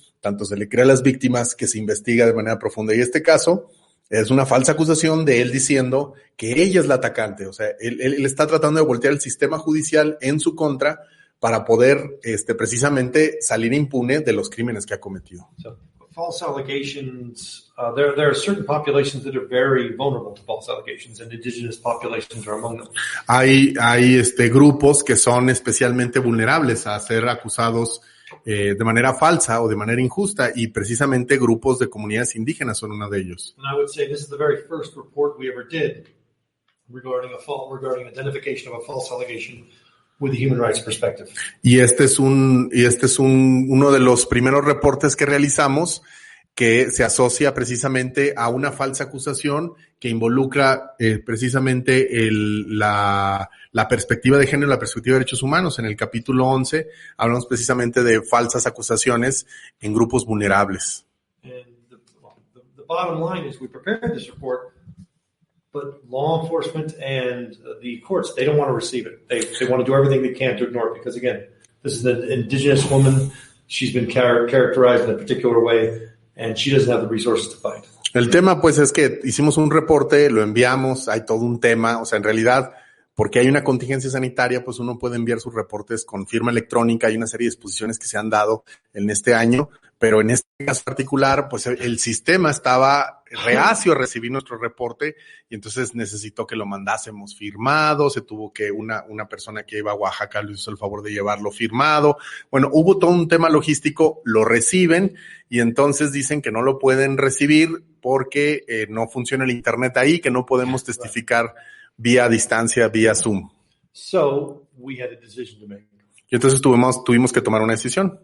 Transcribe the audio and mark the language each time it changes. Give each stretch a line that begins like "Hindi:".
Spanish: tanto se le cree a las víctimas que se investiga de manera profunda, y este caso es una falsa acusación de él diciendo que ella es la atacante. O sea, él está tratando de voltear el sistema judicial en su contra para poder precisamente salir impune de los crímenes que ha cometido.
English: So, false allegations, there are certain populations that are very vulnerable to false allegations, and indigenous populations are among them.
Spanish: Hay grupos que son especialmente vulnerables a ser acusados de manera falsa o de manera injusta, y precisamente grupos de comunidades indígenas son uno de ellos.
English: And I would say this is the very first report we ever did regarding identification of a false allegation with a human rights perspective.
Spanish: Y este es uno de los primeros reportes que realizamos que se asocia precisamente a una falsa acusación que involucra precisamente la perspectiva de género, la perspectiva de derechos humanos. En el capítulo 11 hablamos precisamente de falsas acusaciones en grupos vulnerables.
English: And the bottom line is we prepared this report, but law enforcement and the courts, they don't want to receive it. They want to do everything they can to ignore it because, again, this is an indigenous woman. She's been characterized in a particular way. and she doesn't have the resources to fight.
Spanish: El tema, pues, es que hicimos un reporte, lo enviamos, hay todo un tema, o sea, en realidad, porque hay una contingencia sanitaria, pues uno puede enviar sus reportes con firma electrónica, hay una serie de disposiciones que se han dado en este año, pero en este caso particular, pues el sistema estaba reacio a recibir nuestro reporte y entonces necesitó que lo mandásemos firmado, se tuvo que una persona que iba a Oaxaca le hizo el favor de llevarlo firmado. Bueno, hubo todo un tema logístico, lo reciben y entonces dicen que no lo pueden recibir porque no funciona el internet ahí, que no podemos testificar vía distancia, vía Zoom.
English: So we had a decision to make.
Spanish: Y entonces tuvimos que tomar una decisión.